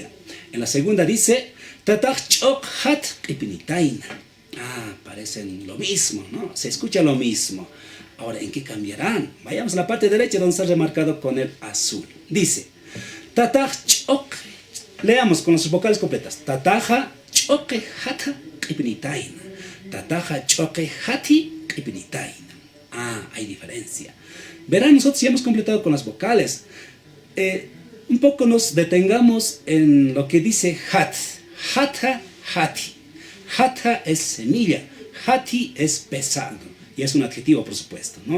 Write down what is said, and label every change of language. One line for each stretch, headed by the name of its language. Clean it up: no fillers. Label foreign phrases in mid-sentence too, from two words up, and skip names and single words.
Spanish: En la segunda dice,
Aymara: Tatach chok hat epnitaina.
Spanish: Parecen lo mismo, ¿no? Se escucha lo mismo. Ahora, ¿en qué cambiarán? Vayamos a la parte derecha donde está remarcado con el azul. Dice,
Aymara: Tatach chok.
Spanish: Leamos con las vocales completas.
Aymara: Tataja choque hata ipnitaina. Tataja choque hati ipnitaina.
Spanish: Hay diferencia. Verán, nosotros ya hemos completado con las vocales. Un poco nos detengamos en lo que dice hat. Hata, hati. Hata es semilla. Hati es pesado. Y es un adjetivo, por supuesto, ¿no?